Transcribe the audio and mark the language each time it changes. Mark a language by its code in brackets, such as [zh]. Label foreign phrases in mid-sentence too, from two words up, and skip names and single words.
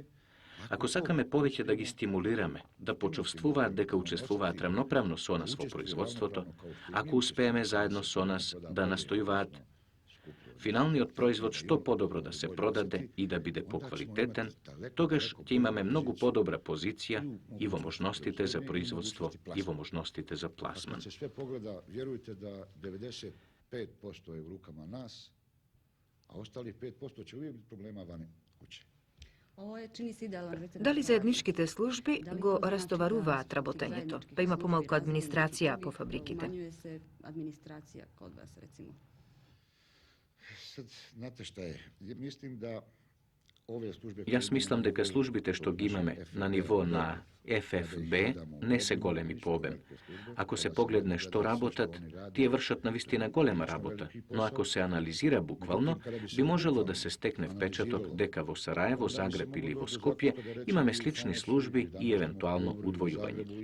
[mk] Ако сакаме повеќе да ги стимулираме, да почувствуваат дека учествуваат рамноправно со нас во производството, ако успееме заедно со нас да настојуваат финалниот производ што подобро да се продаде и да биде поквалитетен, тогаш ќе имаме многу подобра позиција и во можностите за производство и во можностите за пласман. [bs] Kad se sve pogleda, vjerujte da 95% je u rukama nas, a ostalih 5% će uvijek biti problema vani kuće. [mk] Дали заедничките служби го растоваруваат работењето, па има помалку администрација по фабриките? [bs] Sad, znate šta je, mislim da ove službe... Ja smislim, [mk] дека службите што ги имаме на ниво на ФФБ не се големи по обем. Ако се погледне што работат, тие вршат навистина голема работа, но ако се анализира буквално, би можело да се стекне впечаток дека во Сараево, Загреб или во Скопје имаме слични служби и евентуално удвојување.